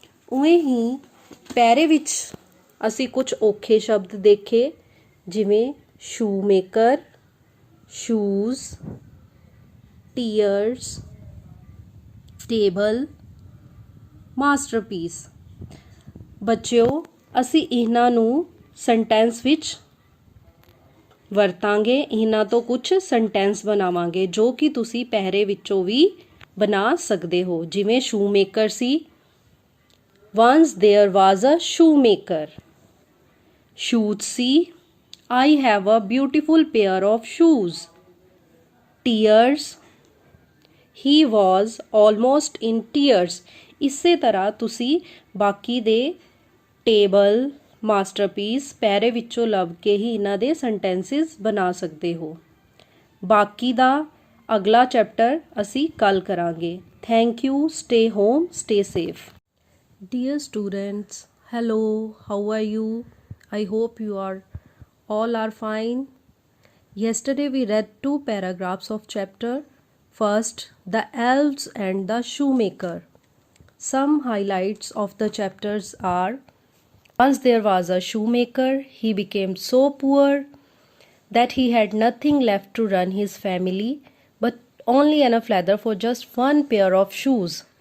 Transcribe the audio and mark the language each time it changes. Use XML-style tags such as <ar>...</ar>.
<pa>ਉਵੇਂ ਹੀ ਪੈਰੇ ਵਿੱਚ ਅਸੀਂ ਕੁਝ ਔਖੇ ਸ਼ਬਦ ਦੇਖੇ, ਜਿਵੇਂ Schumacher, shoes, tears, table, masterpiece. ਬੱਚਿਓ, ਅਸੀਂ ਇਹਨਾਂ ਨੂੰ ਸੈਂਟੈਂਸ ਵਿੱਚ ਵਰਤਾਂਗੇ। ਇਹਨਾਂ ਤੋਂ ਕੁਝ ਸੈਂਟੈਂਸ ਬਣਾਵਾਂਗੇ ਜੋ ਕਿ ਤੁਸੀਂ ਪੈਰੇ ਵਿੱਚੋਂ ਵੀ ਬਣਾ ਸਕਦੇ ਹੋ, ਜਿਵੇਂ Schumacher ਸੀ।</pa> <en>Once there was a shoemaker.</en> <pa>Shoes ਸੀ।</pa> <en>I have a beautiful pair of shoes. Tears. He was almost in tears.</en> <pa>ਇਸੇ ਤਰ੍ਹਾਂ ਤੁਸੀਂ ਬਾਕੀ ਦੇ ਟੇਬਲ, ਮਾਸਟਰਪੀਸ ਪੈਰੇ ਵਿੱਚੋਂ ਲੱਭ ਕੇ ਹੀ ਇਹਨਾਂ ਦੇ ਸੈਂਟੈਂਸਿਸ ਬਣਾ ਸਕਦੇ ਹੋ। ਬਾਕੀ ਦਾ ਅਗਲਾ ਚੈਪਟਰ ਅਸੀਂ ਕੱਲ ਕਰਾਂਗੇ।</pa> <en>Thank you. Stay home, stay safe. Dear students, Hello, how are you? I hope you are all are fine. Yesterday we read two paragraphs of chapter. First, the elves and the shoemaker. Some highlights of the chapters are: once there was a shoemaker, he became so poor that he had nothing left to run his family but only enough leather for just one pair of shoes.</en>